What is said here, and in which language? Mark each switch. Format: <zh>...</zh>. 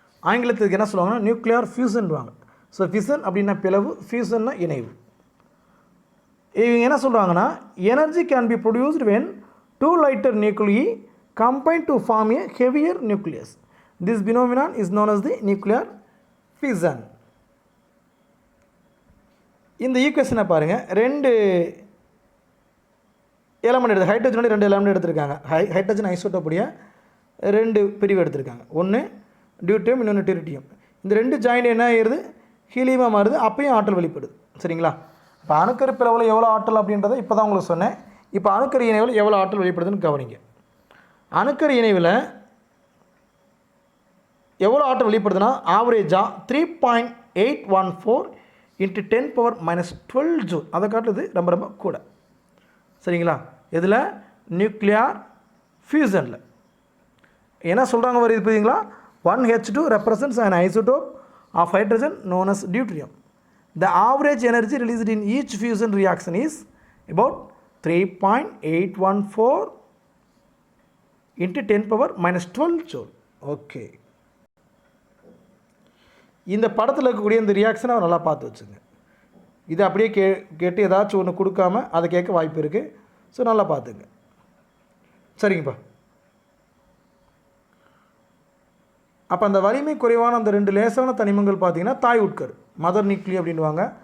<ta>ஆங்கிலத்துக்கு என்ன சொல்லுவாங்கன்னா nuclear ஃபியூஷன்வாங்க. So fusion அப்படின்னா பிளவு, ஃபியூஷன்னா இணைவு. இவங்க என்ன சொல்கிறாங்கன்னா,</ta> <en>Energy can be produced when 2 lighter nuclei combine to form a heavier nucleus. This phenomenon is known as the nuclear fission.</en> <ta>இந்த ஈக்குவேஷனை பாருங்கள். 2 எலமெண்ட் எடுத்து ஹைட்ரஜனோட 2 எலமெண்ட் எடுத்திருக்காங்க. ஹைட்ரஜன் ஐசோட்டோப்புடைய 2 பிரிவு எடுத்திருக்காங்க. ஒன்று டியூட்டியம், இன்னொன்று டியூட்டியம். இந்த 2 ஜாயிண்ட் என்ன ஆகிடுது, ஹீலியமாக மாறுது. அப்பயும் ஆற்றல் வெளிப்படுது. சரிங்களா? இப்போ அணுக்கரு பிளவில் எவ்வளோ ஆற்றல் அப்படின்றத இப்போ தான் உங்களுக்கு சொன்னேன். இப்போ அணுக்கரு இணைவில் எவ்வளோ ஆற்றல் வெளிப்படுதுன்னு கவனிங்க. அணுக்கரு இணைவில் எவ்வளோ ஆற்றல் வெளிப்படுதுன்னா ஆவரேஜாக 3.814 × 10⁻⁻12 ஜூல். அதை காட்டுறது ரொம்ப ரொம்ப கூட. சரிங்களா? இதில் நியூக்ளியர் ஃபியூஷனில் என்ன சொல்கிறாங்க வருது புரியுதுங்களா?</ta> <en>1H2 represents an isotope of hydrogen known as deuterium. The average energy released in each fusion reaction is about 3.814 × 10⁻⁻12 joule. Okay.</en> <ta>இந்த படத்தில் இருக்கக்கூடிய இந்த ரியாக்ஷனை நல்லா பார்த்து வச்சுங்க. இதை அப்படியே கேட்டு ஏதாச்சும் ஒன்று கொடுக்காம அதை கேட்க வாய்ப்பு இருக்குது. ஸோ நல்லா பார்த்துங்க. சரிங்கப்பா. அப்போ அந்த வலிமை குறைவான அந்த 2 லேசான தனிமங்கள் பார்த்திங்கன்னா தாய் உட்கரு, மதர் நியூக்ளி அப்படின்வாங்க.</ta>